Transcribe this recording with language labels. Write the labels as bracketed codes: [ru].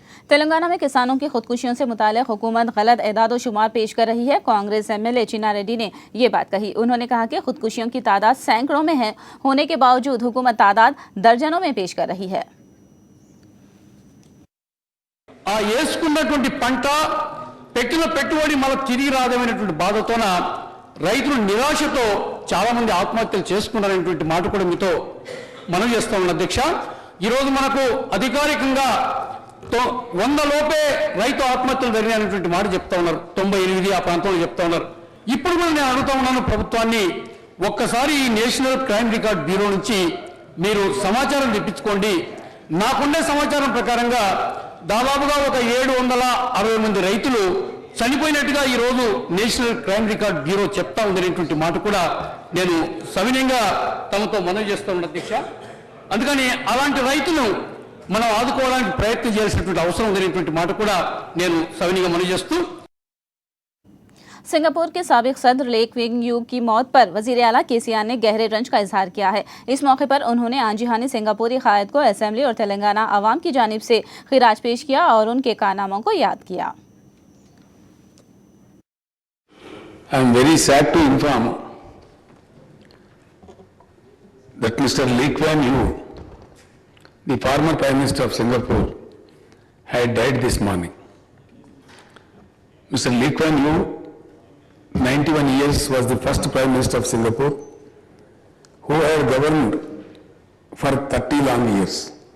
[hi] तेलंगाना में किसानों की खुदकुशियों से मुताल्लिक़ हुकूमत गलत एदाद व शुमार पेश कर रही है। कांग्रेस एमएलए चिन्ना रेड्डी ने ये बात कही। उन्होंने कहा कि खुदकुशियों की तादाद सैकड़ों में है, होने के बावजूद हुकूमत तादाद दर्जनों में पेश कर रही है। [te] వేసుకున్నటువంటి పంట పెట్టిన పెట్టుబడి మళ్ళీ తిరిగి రాదనేటువంటి బాధతోన రైతులు నిరాశతో చాలా మంది ఆత్మహత్యలు చేసుకున్నారనేటువంటి మాట కూడా మీతో మనవి చేస్తా ఉన్నాను అధ్యక్ష। ఈ రోజు మనకు అధికారికంగా 100 లోపే రైతు ఆత్మహత్యలు జరిగినటువంటి మాట చెప్తా ఉన్నారు, 98 ఆ ప్రాంతంలో చెప్తా ఉన్నారు। ఇప్పుడు కూడా నేను అడుగుతా ఉన్నాను ప్రభుత్వాన్ని, ఒక్కసారి ఈ నేషనల్ క్రైమ్ రికార్డ్ బ్యూరో నుంచి మీరు సమాచారం తెప్పించుకోండి। నాకుండే సమాచారం ప్రకారంగా దాదాపుగా ఒక 760 మంది రైతులు చనిపోయినట్టుగా ఈ రోజు నేషనల్ క్రైమ్ రికార్డ్ బ్యూరో చెప్తా ఉందనేటువంటి మాట కూడా నేను సవినయంగా తమతో మనవి చేస్తా ఉన్నాను అధ్యక్ష। అందుకని అలాంటి రైతులు మనం ఆదుకోవడానికి ప్రయత్నం చేయాల్సినటువంటి అవసరం ఉందనేటువంటి మాట కూడా నేను సవినయంగా మనవి చేస్తూ [hi] सिंगापुर के साबिक सदर लेक विंग यू की मौत पर वजीर आला केसीआर ने गहरे रंज का इजहार किया है। इस मौके पर उन्होंने आंजीहानी सिंगापुरी कायद को असेंबली और तेलंगाना आवाम की जानिब से खिराज पेश किया और उनके कारनामों को याद किया। [en] I am very sad to inform that Mr. Lee Kuan Yew, the former Prime Minister of Singapore, had died this morning. Mr. Lee Kuan Yew, 91 years, was the first Prime Minister of Singapore who had governed for 30 long years.